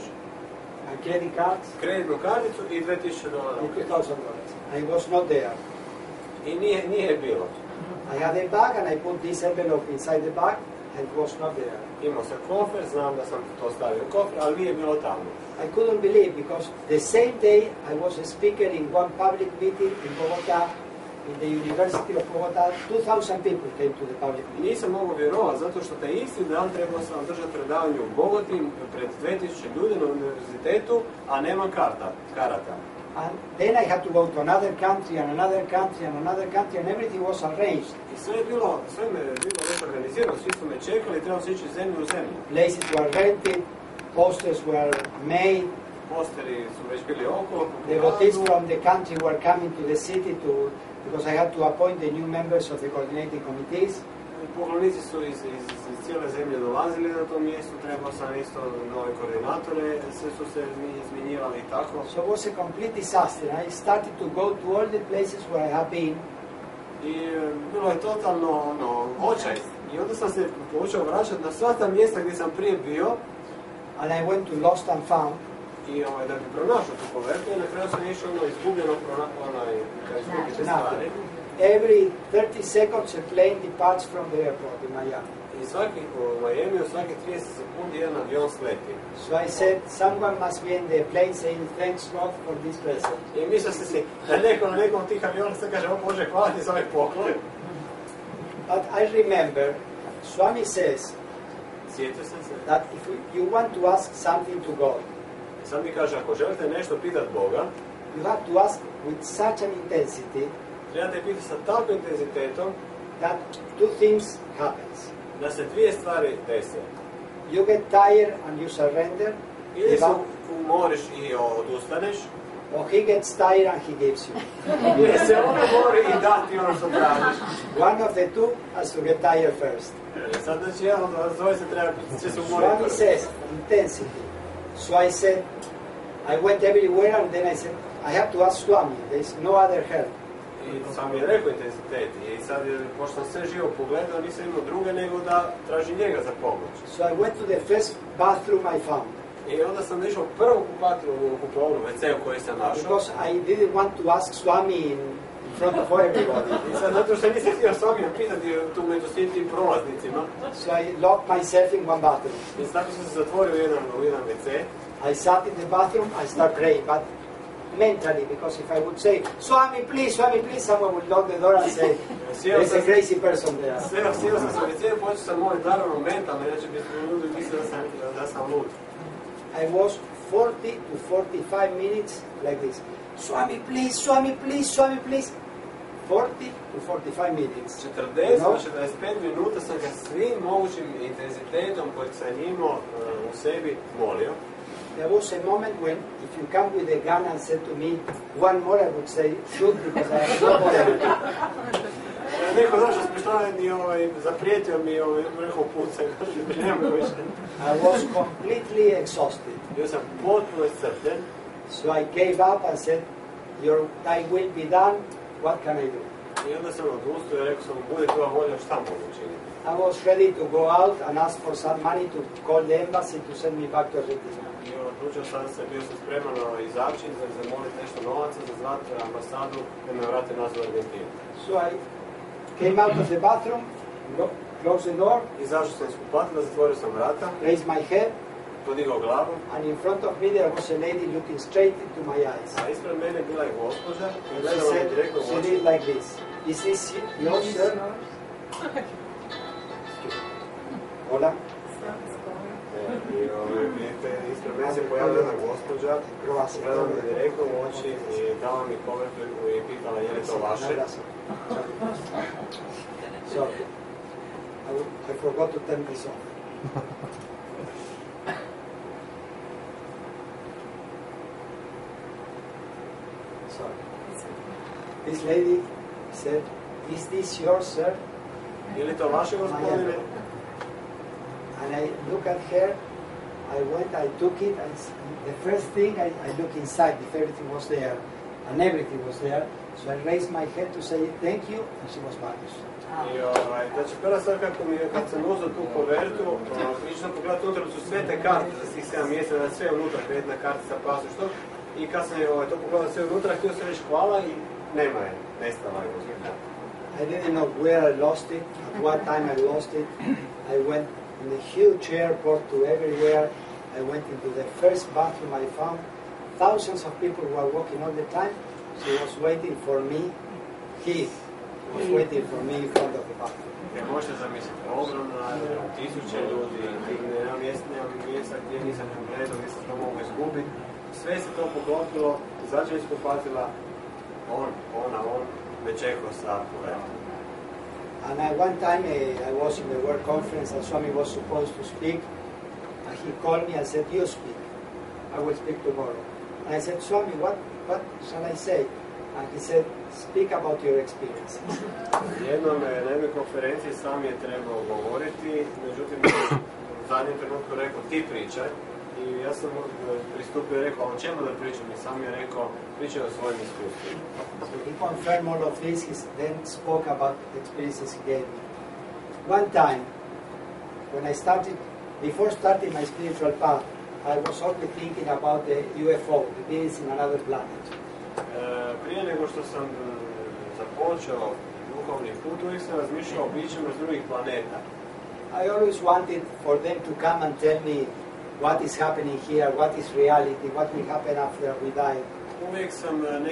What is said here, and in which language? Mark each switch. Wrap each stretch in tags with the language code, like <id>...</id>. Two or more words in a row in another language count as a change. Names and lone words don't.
<en>my credit cards,</en> <hr>kreditnu karticu i $2,000</hr> <en>and $2,000. I was not there.</en> <hr>I nije bilo.</hr> <en>I had a bag and I put this envelope inside the bag. it was not there.</en> <hr>Imao sam kofer, znam da sam to stavio u kofer, ali nije bilo tamo.</hr> <en>I couldn't believe because the same day I was a speaker in one public meeting in Bogota, in the University of Bogota. 2,000 people came to the public meeting.</en> <hr>Nisam mogao vjerovati, zato što taj isti dan trebao sam držati predavanje u Bogoti pred 2000 ljudi na univerzitetu, a nemam karata.</hr> <en>And then I had to go to another country and another country and another country, and everything was arranged.</en> <hr>I sve me je bilo već organizirano, svi su me čekali, trebao se ići iz zemlje u zemlju.</hr> <en>Places were rented, posters were made.</en> <hr>Posteri su već bili okolo.</hr> <en>Devotees from the country were coming to the city because I had to appoint the new members of the coordinating committees.</en> <hr>Poklonici su iz cijele zemlje dolazili na to mjesto, trebao sam isto nove koordinatore, sve su se izmjenjivali i tako.</hr> <en>So it was a complete disaster. I started to go to all the places where I have been.</en> <hr>I bilo je totalno očaj. I onda sam se počeo vraćati na sva ta mjesta gdje sam prije bio.</hr> <en>And I went to Lost and Found.</en> <hr>I da bi pronašao tu kovertu, i na kraju sam išao izgubljeno izgubite stvari.</hr> <en>Every 30 seconds a plane departs from the airport in Miami.</en> <hr>I u Miami svaki 30 sekundi jedan avion sleti.</hr> <en>So I said, someone must be in the plane saying, thanks God for this present.</en> <hr>I mislio sam si da neko na nekom tih aviona se kaže, o Bože, hvala ti za ovaj poklon.</hr> <en>But I remember, Swami says,</en> <hr>sjetio sam se,</hr> <en>that if you want to ask something to God,</en> <hr>sad mi kaže, ako želite nešto pitati Boga,</hr> <en>you have to ask with such an intensity,</en> <hr>trebate pitati sa takvim intenzitetom,</hr> <en>that two things happens.</en> <hr>Da se dvije stvari dese.</hr> <en>You get tired and you surrender,</en> <hr>Ili se umoriš i odustaneš,</hr> <en>or he gets tired and he gives you.</en> <hr>ili se on umori i da ti ono što tražiš.</hr> <en>One of the two has to get tired first.</en> <hr>Sad znači jedan od vas dvoje će se umoriti.</hr> <en>Swami says, intensity. So I said, I went everywhere and then I said, I have to ask Swami, there is no other help.</en> <hr>I sam je rekao intenzitet. I sad, pošto sam sve živo pogledao, nisam imao druge nego da traži njega za pomoć.</hr> <en>So I went to the first bathroom I found.</en> <hr>I onda sam išao prvu kupovnu WC-u koju sam našao.</hr> <en>Because I didn't want to ask Swami in front of everybody.</en> <hr>I sad, zato što nisam htio Swamija pitati tu među svim tim prolaznicima.</hr> <en>So I locked myself in one bathroom.</en> <hr>I tako sam se zatvorio u jedan WC.</hr> <en>I sat in the bathroom, I start praying, but mentally, because if I would say, Swami, please, someone would knock the door and say, there's a crazy person there.</en> <hr>Sjeo sam se u WC-u, počeo sam moliti naravno mentalno, inače bi ljudi mislili da sam lud.</hr> <en>I was 40 to 45 minutes like this. Swami, please. 40 to 45 minutes.</en> <hr>40 do 45 minuta sam ga svim mogućim intenzitetom kojeg sam imao u sebi molio.</hr> <en>There was a moment when, if you come with a gun and said to me, one more, I would say, shoot, because I have no more energy.</en> <hr>Neko došao s pištoljem i zaprijetio mi rekao pucaj, nema više.</hr> <en>I was completely exhausted.</en> <hr>Bio sam potpuno iscrpljen.</hr> <en>So I gave up and said, your time will be done, what can I do?</en> <hr>I onda sam odustao i rekao sam, bude tvoja volja, šta mogu učiniti?</hr> <en>I was ready to go out and ask for some money to call the embassy to send me back to Argentina.</en> <hr>I odlučio sam se, bio sam spreman izaći, zamoliti nešto novaca, za zvati ambasadu da me vrate nazad u Argentinu.</hr> <en>So I came out of the bathroom, closed the door,</en> <hr>Izašao sam iz kupatila, zatvorio sam vrata,</hr> <en>raised my head,</en> <hr>podigao glavu,</hr> <en>and in front of me there was a lady looking straight into my eyes.</en> <hr>a ispred mene bila je gospođa i</hr> <en>And she</en> <hr>gledala me</hr> <en>said,</en> <hr>direktno u</hr> <en>she</en> <hr>oči.</hr> <en>did like this. Is this yours, sir? Hola.</en> <hr>I vidite, ispred mene se pojavila jedna gospođa, gledala me direktno u oči i dala mi kovertu i pitala je li to vaše.</hr> <en>Sorry. I forgot to turn this off. Sorry. This lady said, is this yours, sir?</en> <hr>Je li to vaše, gospodine?</hr> <en>And I look at her, I went, I took it, and the first thing I look inside if everything was there, and everything was there. So I raised my head to say thank you, and she was vanished.</en> <hr>I znači prva stvar kad sam uzeo tu kovertu, išao sam pogledati unutra su sve te karte za svih 7 mjeseca, sve unutra, kreditna kartica, pasoš, što. I kad sam to pogledao sve unutra, htio sam reći hvala i nema je, nestala je.</hr> <en>I didn't know where I lost it, at what time I lost it. I went in a huge airport to everywhere. I went into the first bathroom I found. Thousands of people were walking all the time. She was waiting for me. He was waiting for me in front of the bathroom.</en> <hr>Jer možete zamisliti, ogromna, tisuće ljudi, nema mjesta gdje nisam pogledao, gdje sam to mogu izgubiti. Sve se to poklopilo, začinjsko patila, on me čekao sa pogledom.</hr> <en>And at one time I was in the work conference and Swami was supposed to speak. And he called me and said, you speak. I will speak tomorrow. And I said, Swami, what shall I say? And he said, speak about your experiences.</en> <hr>Jednom na jednoj konferenciji sam je trebao govoriti, međutim u zadnjem trenutku rekao ti pričaj i ja sam pristupio i rekao o čemu da pričam i sam je rekao pričaj o svojim iskustvima.</hr> <en>So he confirmed all of this, he then spoke about the experiences he gave me. One time, when I started, before starting my spiritual path, I was only thinking about the UFO, the beings in another planet.</en> <hr>Prije nego što sam započeo duhovni put, uvijek sam razmišljao o bićima s drugih planeta.</hr> <en>I always wanted for them to come and tell me what is happening here, what is reality, what will happen after we die.</en> <hr>Uvijek sam</hr>